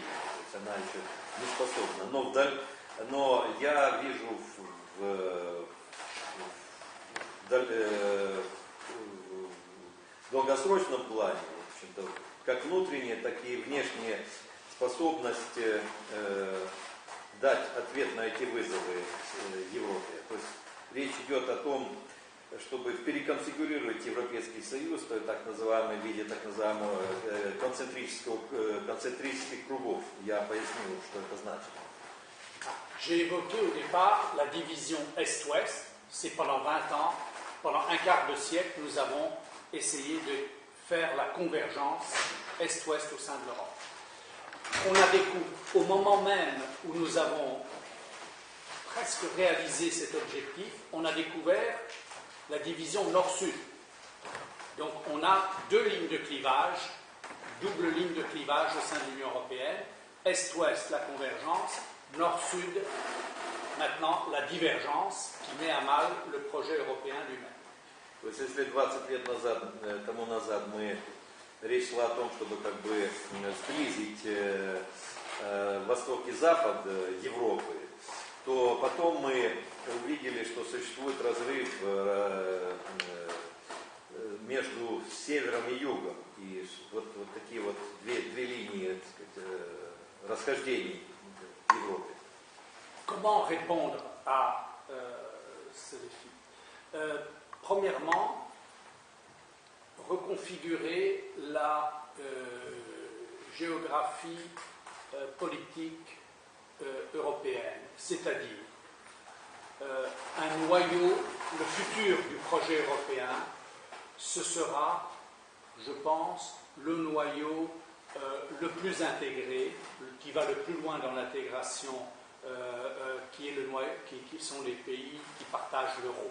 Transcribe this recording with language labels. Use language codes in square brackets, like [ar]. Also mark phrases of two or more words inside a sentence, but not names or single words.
[ru] То есть она еще не способна. Но я вижу в долгосрочном плане, в общем-то, как внутренние, так и внешние способности дать ответ на эти вызовы Европе. То есть речь идет о том, чтобы переконфигурировать Европейский Союз в так называемом виде так называемого концентрических кругов. Я поясню, что это значит. [fr] J'ai évoqué au départ la division Est-Ouest. C'est pendant 20 ans, pendant un quart de siècle, nous avons essayé de faire la convergence Est-Ouest au sein de l'Europe. On a découvert, au moment même où nous avons presque réalisé cet objectif, on a découvert la division Nord-Sud. Donc on a deux lignes de clivage, double ligne de clivage au sein de l'Union européenne, Est-Ouest la convergence, Nord-Sud maintenant la divergence qui met à mal le projet européen lui-même. [ru] То есть если 20 лет тому назад мы речь шла о том, чтобы как бы сблизить Восток и Запад Европы, то потом мы увидели, что существует разрыв между севером и югом. И вот такие вот две линии, так сказать, расхождений в Европе. [fr] Comment répondre à ce défi? Premièrement, reconfigurer la géographie politique européenne, c'est-à-dire un noyau, le futur du projet européen, ce sera, je pense, le noyau le plus intégré, qui va le plus loin dans l'intégration, qui sont les pays qui partagent l'euro.